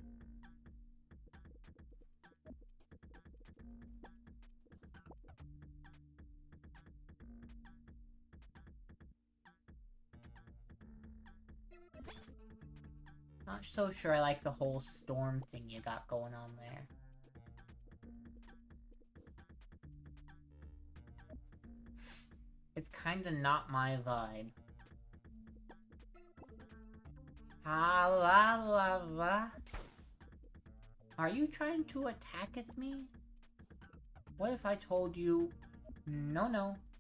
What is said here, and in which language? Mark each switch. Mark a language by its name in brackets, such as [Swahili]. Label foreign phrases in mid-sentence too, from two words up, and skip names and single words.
[English] Not so sure I like the whole storm thing you got going on there. It's kinda not my vibe. Ha la la la. Are you trying to attack with me? What if I told you, no, no.